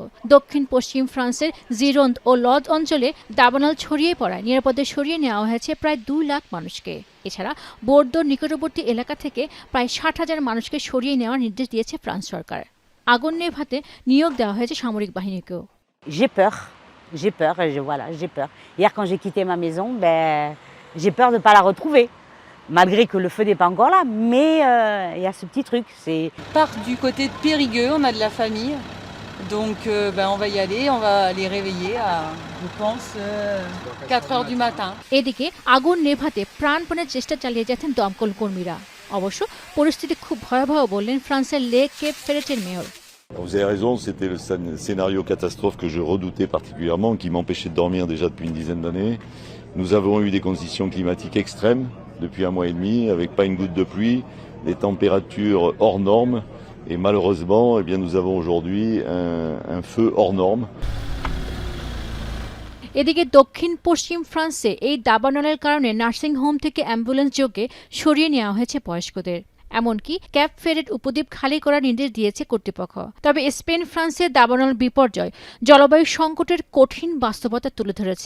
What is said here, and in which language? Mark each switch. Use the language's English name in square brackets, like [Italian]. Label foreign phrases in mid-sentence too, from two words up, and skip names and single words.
[Bangla] দক্ষিণ পশ্চিম ফ্রান্সের জিরোন্দ ও লজ অঞ্চলে দাবানল ছড়িয়ে পড়ায় নিরাপদে সরিয়ে নেওয়া হয়েছে প্রায় ২ লাখ মানুষকে। এছাড়া বোর্দোর নিকটবর্তী এলাকা থেকে প্রায় ৬০,০০০ মানুষকে সরিয়ে নেওয়ার নির্দেশ দিয়েছে ফ্রান্স সরকার। আগুন নেভাতে নিয়োগ দেওয়া হয়েছে সামরিক বাহিনীকেও। [French] J'ai peur, j'ai peur. Hier, quand j'ai quitté ma maison, j'ai peur de ne pas la retrouver. Malgré que le feu n'est pas encore là, mais il y a ce petit truc. Part du côté de Périgueux, on a de la famille, donc on va y aller, on va les réveiller à, je pense, 4 heures du matin. [Bangla] এদিকে আগুন নেভাতে প্রাণপণে চেষ্টা চালিয়ে যাচ্ছেন দমকল কর্মীরা। অবশ্য পরিস্থিতি খুব ভয়াবহ বললেন ফ্রান্সের লে কেপ ফেরেটের মেয়র। [French] Vous avez raison, c'était le scénario catastrophe que je redoutais particulièrement, qui m'empêchait de dormir déjà depuis une dizaine d'années. Nous avons eu des conditions climatiques extrêmes depuis 1 mois et demi, avec pas une goutte de pluie, des températures hors normes, et malheureusement, nous avons aujourd'hui un feu hors norme. [Bangla] এদিকে দক্ষিণ পশ্চিম ফ্রান্সে এই দাবানলের কারণে নার্সিং হোম থেকে অ্যাম্বুলেন্স যোগে সরিয়ে নেওয়া হয়েছে বয়স্কদের। এমনকি ক্যাপ ফেরেট উপদ্বীপ খালি করার নির্দেশ দিয়েছে কর্তৃপক্ষ। তবে স্পেন ফ্রান্সের দাবানল বিপর্যয় জলবায়ু সংকটের কঠিন বাস্তবতা তুলে ধরেছে।